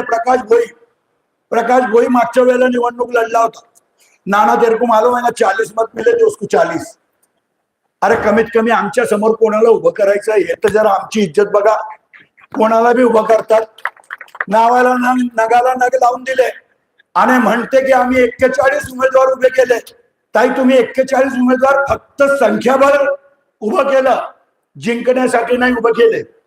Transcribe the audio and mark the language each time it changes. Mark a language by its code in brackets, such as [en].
[mr] प्रकाश भोई मागच्या वेळेला निवडणूक लढला होता. [hi] नाना तेरे को मालूम है ना 40 मत मिले थे उसको 40. [mr] अरे कमीत कमी आमच्या समोर कोणाला उभं करायचं हे तर जरा आमची इज्जत बघा. कोणाला बी उभं करतात, नावाला नगाला नग लावून दिले आणि म्हणते की आम्ही 41 उमेदवार उभे केले. ताई तुम्ही 41 उमेदवार फक्त संख्याबळ उभं केलं, जिंकण्यासाठी नाही उभं केले.